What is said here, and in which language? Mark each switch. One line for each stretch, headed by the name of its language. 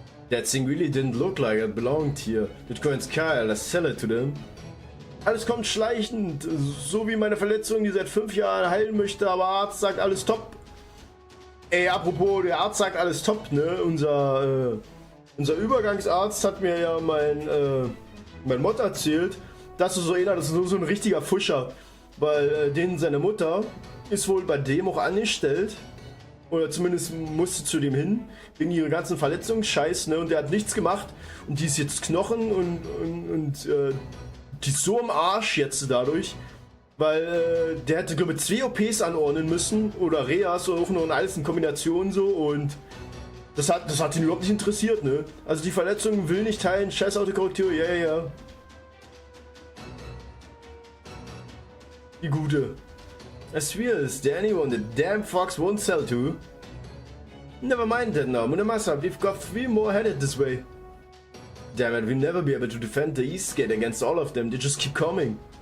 English: That thing really didn't look like it belonged here. Did Coins Kyle, let's sell it to them.
German: Alles kommt schleichend, so wie meine Verletzung, die seit 5 Jahren heilen möchte, aber Arzt sagt alles top. Ey, apropos, der Arzt sagt alles top, ne? Unser Übergangsarzt hat mir ja mein Mod erzählt, das ist so ein richtiger Fuscher, weil seine Mutter ist wohl bei dem auch angestellt. Oder zumindest musste zu dem hin, wegen ihrer ganzen Verletzungen, scheiß, ne? Und der hat nichts gemacht. Und die ist jetzt Knochen und die ist so im Arsch jetzt dadurch. Weil der hätte, glaube ich, 2 OPs anordnen müssen. Oder Reas oder auch nur in alles in Kombination so. Und das hat ihn überhaupt nicht interessiert, ne? Also die Verletzungen will nicht heilen, scheiß Autokorrektur, ja. Die gute.
English: I swear, is there anyone the damn fox won't sell to? Never mind that now, Munemasa, we've got 3 more headed this way. Damn it, we'll never be able to defend the East Gate against all of them, they just keep coming.